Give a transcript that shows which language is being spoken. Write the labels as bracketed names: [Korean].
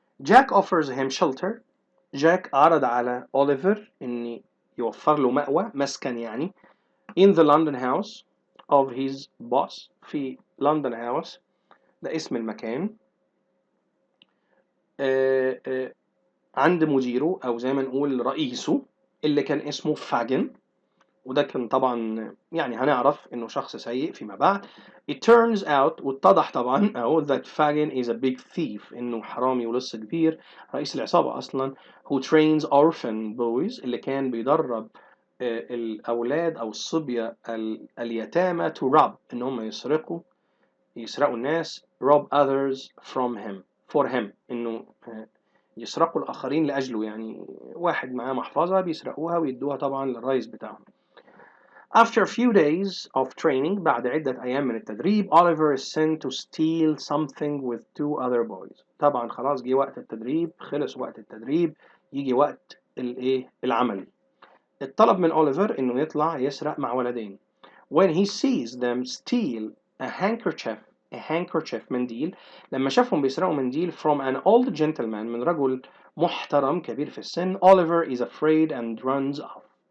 [English] Jack offers him shelter، [Arabic] جاك عرض على أوليفر إن يوفر له مأوى، مسكن يعني. [English] in the London house of his boss، في London house، [Arabic] ده اسم المكان. عند مديره أو زي ما نقول رئيسه، اللي كان اسمه فاجن، وده كان طبعا يعني هنعرف إنه شخص سيء فيما بعد. [English] It turns out، [Arabic] واتضح طبعا [English] that Fagin is a big thief، [Arabic] إنه حرامي ولص كبير، رئيس العصابة أصلا. [English] who trains orphan boys، [Arabic] اللي كان بيدرب الأولاد أو الصبية اليتامى [English] to rob، [Arabic] إن هم يسرقوا الناس. [English] rob others from him for him، [Arabic] إنه يسرقوا الآخرين لأجله، يعني واحد معاه محفظة بيسرقوها ويدوها طبعا للرئيس بتاعهم. [English] After a few days of training، [Arabic] بعد عدة أيام من التدريب، [English] Oliver is sent to steal something with 2 other boys. [Arabic] طبعا خلاص جه وقت التدريب، خلص وقت التدريب، يجي وقت العمل. الطلب من أوليفر إنه يطلع يسرق مع ولدين. [English] When he sees them steal a handkerchief، منديل، [Arabic] لما شافهم بيسرقوا منديل [English] from an old gentleman، [Arabic] من رجل محترم كبير في السن، [English] Oliver is afraid and runs off.